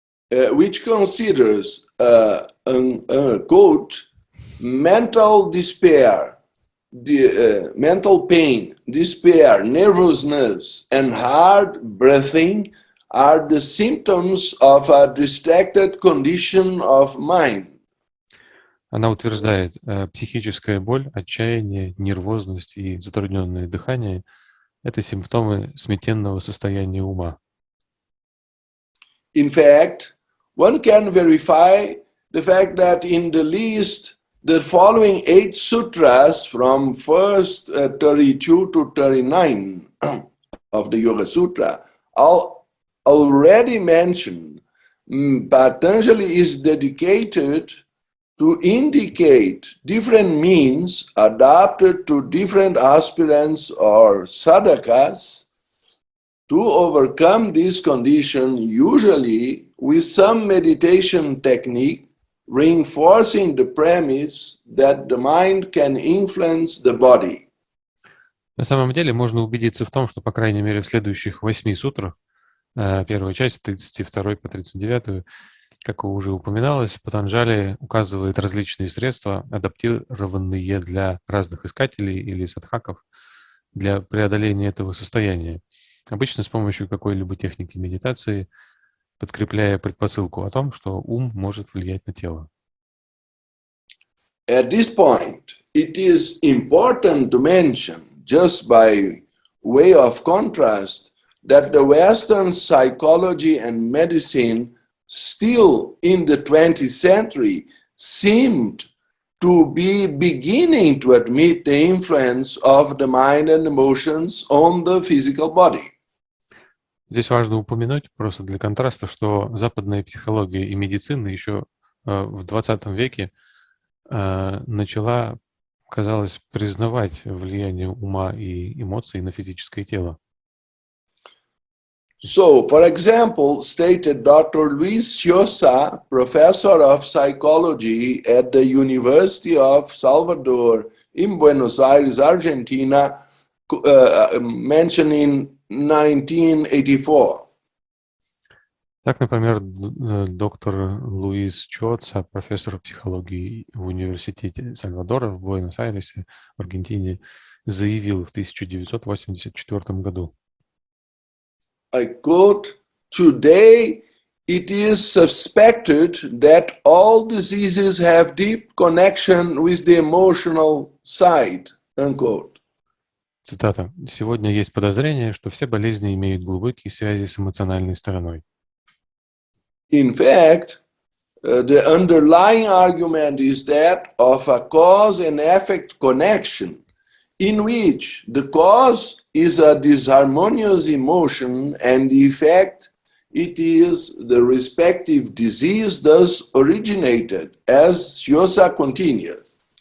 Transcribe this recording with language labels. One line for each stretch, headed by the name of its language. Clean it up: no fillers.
English: Which considers, quote, mental despair, mental pain, despair, nervousness, and hard breathing are the symptoms of a distracted condition of mind.
Russian: Она утверждает, психическая боль, отчаяние, нервозность и затрудненное дыхание – это симптомы сметенного состояния ума.
English: In fact, one can verify the fact that in the least the following 8 sutras from first 32 to 39 of the Yoga Sutra already mentioned, Patanjali is dedicated to indicate different means adapted to different aspirants or sadhakas to overcome this condition, usually with some meditation technique reinforcing the premise that the mind can influence the body.
Russian: На самом деле можно убедиться в том, что, по крайней мере, в следующих 8 сутрах, первая часть, 32 по 39, как уже упоминалось, Патанджали указывает различные средства, адаптированные для разных искателей или садхаков для преодоления этого состояния, обычно с помощью какой-либо техники медитации, подкрепляя предпосылку о том, что ум может влиять на тело.
English: At this point, it is important to mention, just by way of contrast, that the Western psychology and medicine still in the 20th century seemed to be beginning to admit the influence of the mind and emotions on the physical body.
Russian: Здесь важно упомянуть, просто для контраста, что западная психология и медицина еще в 20 веке начала, казалось, признавать влияние ума и эмоций на физическое тело.
English: So, for example, stated Dr. Luis Llosa, professor of psychology at the University of Salvador in Buenos Aires, Argentina, mentioned in 1984.
Russian: Так, например, доктор Луис Чоца, профессор психологии в университете Сальвадора в Буэнос-Айресе, в Аргентине, заявил в 1984 году.
English: I quote, "Today it is suspected that all diseases have deep connection with the emotional side." Unquote.
Russian: Цитата. «Сегодня есть подозрение, что все болезни имеют глубокие связи с эмоциональной стороной».
English: In fact, the underlying argument is that of a cause and effect connection, in which the cause is a disharmonious emotion and the effect it is the respective disease thus originated, as Llosa continues.